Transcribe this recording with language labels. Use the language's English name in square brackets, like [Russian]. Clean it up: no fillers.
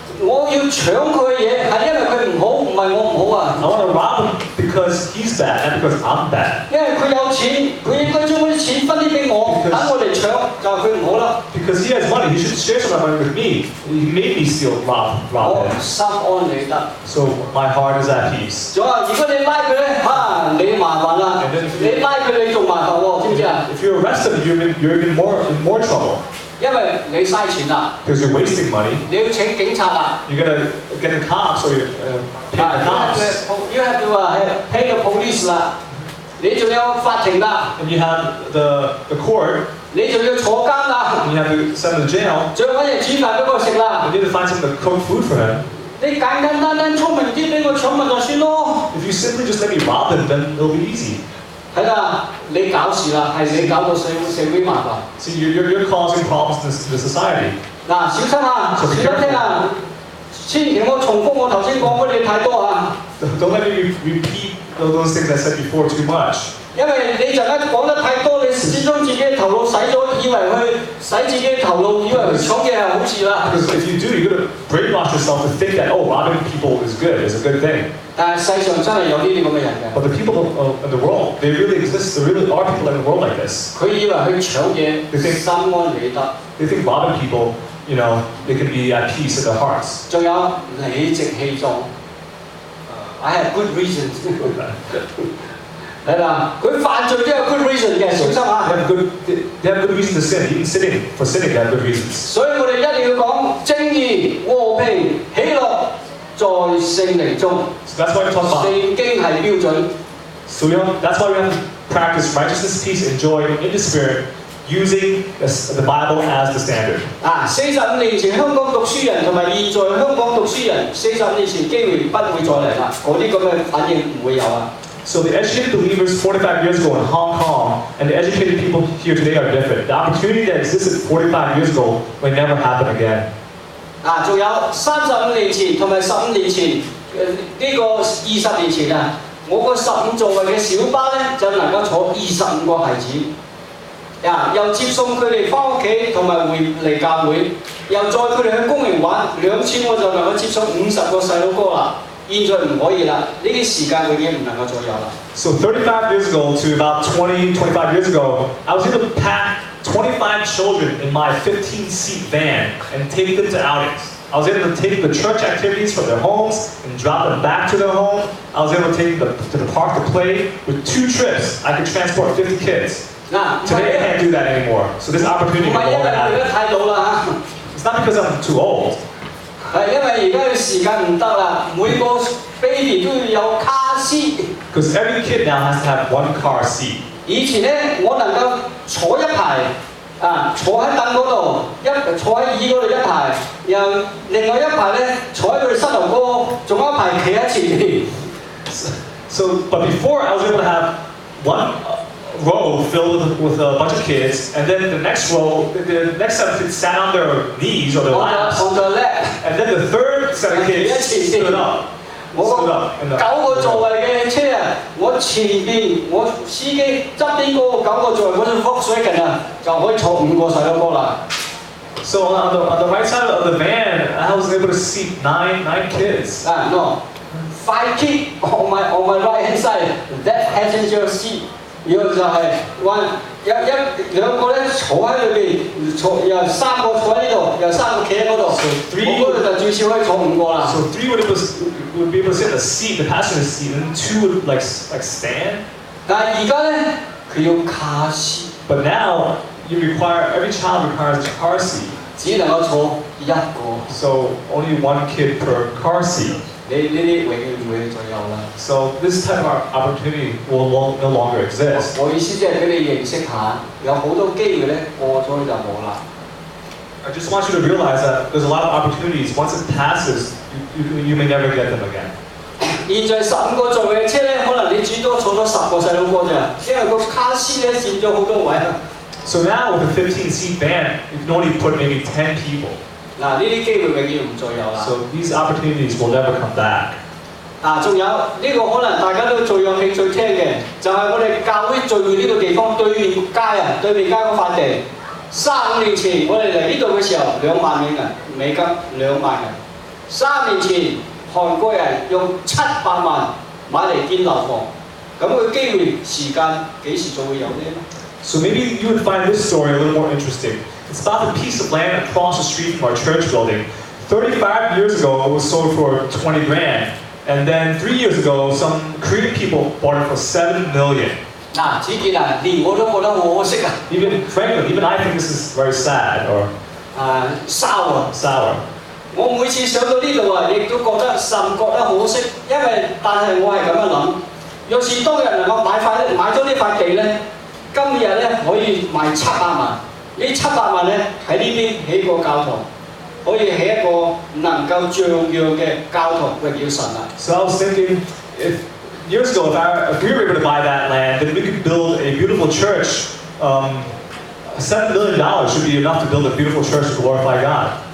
[Cantonese] 我要搶佢嘅嘢，係因為佢唔好，唔係我唔好啊。 [English] I want to rob him because he's bad, not because I'm bad. [Cantonese] 因為佢有錢，佢應該將嗰啲錢分啲俾我，等我嚟搶，就係佢唔好啦。 [English] Because he has money, he should share some of that money with me. He made me steal, rob [Cantonese] 我 [English] him. [Cantonese] 心安理得。 [English] So my heart is at peace. [Cantonese] 仲話，如果你拉佢咧，你麻煩啦。你拉佢你仲麻煩喎，知唔知啊？ [English] If you arrest him, you're in more trouble. [Cantonese] 因為你嘥錢啦。 [English] Because you're wasting money. [Cantonese] 你要請警察啦。 [English] You're gonna get the cops or pay the cops. You have to pay the police [Cantonese] 啦。你仲有法庭啦。 [English] And you have the court. [Cantonese] 你仲要坐監啦。 [English] And you have to send him to jail. [Cantonese] 仲要揾人煮飯俾我食啦。 [English] You need to find someone to cook food for him. [Cantonese] 你簡簡單單聰明啲俾我搶咪就算咯。 [English] If you simply just let me rob him, then it'll be easy. [Cantonese] 係啦，你搞事啦，係你搞到社會麻煩。 [English] See, you're causing problems in the society. [Cantonese] 嗱，小心啊，小心聽啊，千祈唔好重複我頭先講嗰啲太多啊。 [English] Don't let me repeat those things I said before too much. [Cantonese] 因為你陣間講得太多，你先將自己嘅頭腦洗咗，以為去洗自己嘅頭腦，以為搶嘢係好事啦。 [English] Because if you do, you're going to brainwash yourself to think that, oh, robbing people is good, is a good thing. [Cantonese] 但係世上真係有呢啲咁嘅人嘅。 [English] But the people in the world, they really exist. There really are people in the world like this. [Cantonese] 佢以為去搶嘢，心安理得。 [English] They think robbing people, you know, they can be at peace in their hearts. [Cantonese] 仲有理直氣壯。 [English] I have good reasons [Cantonese] 係啦，佢犯罪都有 [English] good reason [Cantonese] 嘅，小心啊！ [English] They have good reason to sin. Even for sinning, they have good reasons. [Cantonese] 所以我哋一定要講正義、和平、喜樂在聖靈中。 [English] So that's why we talk about. [Cantonese] 聖經係標準。 [English] So that's why we have to practice righteousness, peace, and joy in the Spirit, using the Bible as the standard. [Cantonese] 45年前香港讀書人同埋現在香港讀書人，45年前機會不會再嚟啦，嗰啲咁嘅反應唔會有啊。 [English] So the educated believers 45 years ago in Hong Kong and the educated people here today are different. The opportunity that existed 45 years ago may never happen again. [Cantonese] 仲有35年前同埋15年前，呢個20年前啊，我個15座位嘅小巴咧就能夠坐25個孩子。又接送佢哋翻屋企同埋回嚟教會，又載佢哋去公園玩，2次我就能夠接送50個細佬哥啦。現在唔可以啦，呢啲時間永遠唔能夠再有啦。 [English] So 35 years ago to about 25 years ago, I was able to pack 25 children in my 15-seat van and take them to outings. I was able to take the church activities from their homes and drop them back to their home. I was able to take them to the park to play. With 2 trips, I could transport 50 kids. Today I can't do that anymore. So this opportunity will never happen. It's not because I'm too old. [Cantonese] 係因為而家嘅時間唔得啦，每個 baby 都要有卡士。 [English] Because every kid now has to have 1 car seat. [Cantonese] 以前咧，我能夠坐一排，坐喺凳嗰度，坐喺椅嗰度一排，然後另外一排咧坐喺佢哋膝頭哥，仲有一排企喺前面。 [English] But before I was able to have 1 row filled with a bunch of kids, and then the next row, the next set of kids sat on their knees or their laps, on the lap, and then the third set of kids stood up. [Cantonese] 9個座位嘅車啊，我前邊我司機側邊嗰個9個座位嗰種 Volkswagen 啊，就可以坐5個細佬哥啦。 [English] So on the right side of the van, I was able to seat 9 kids. No, 5 kids on my right hand side, that passenger seat. [Cantonese] 然後就係2個咧坐喺裏邊，又3個坐喺呢度，又3個企喺嗰度。我嗰度就最少可以坐5個啦。 [English] So 3 would be able to sit in the seat, the passenger seat, and 2 would like stand. [Cantonese] 但係而家咧，佢要卡士。 [English] But now every child requires a car seat. [Cantonese] 只能夠坐1個。 [English] So only 1 kid per car seat. [Cantonese] 呢啲永遠唔會再有啦。 [English] So this type of opportunity will no longer exist. [Cantonese] 我意思即係俾你認識下，有好多機會咧過咗就冇啦。 [English] I just want you to realize that there's a lot of opportunities. Once it passes, you may never get them again. [Cantonese] 現在15個座位嘅車咧，可能你最多坐咗10個細佬哥咋，因為個卡士咧佔咗好多位啊。 [English] So now with a 15-seat van, you can only put maybe 10 people. [Cantonese] 呢啲機會永遠唔再有啦。 [English] So these opportunities will never come back. [Cantonese] 仲有呢個可能大家都最有興趣聽嘅，就係我哋教會聚會呢個地方對面街嗰塊地。35年前我哋嚟呢度嘅時候，2萬美元，美金2萬人。 3年前韓國人用700萬買嚟建樓房，咁佢機會時間幾時就會有呢？ [English] So maybe you would find this story a little more interesting. It's about a piece of land across the street from our church building. 35 years ago, it was sold for 20 grand. And then 3 years ago, some Korean people bought it for 7 million. [Cantonese] 嗱，子健啊，連我都覺得好可惜啊！ [English] Even Franklin, even I think this is very sad or sour。 sour. [Cantonese] 我每次上到呢度啊，亦都覺得可惜，因為但係我係咁樣諗，若是當日能夠買咗呢塊地咧，今日咧可以賣700萬，呢700萬咧喺呢邊起個教堂，可以起一個能夠像樣嘅教堂榮耀神啊！ [English] So I was thinking, years ago, if we were able to buy that land, then we could build a beautiful church. $7 million should be enough to build a beautiful church to glorify God.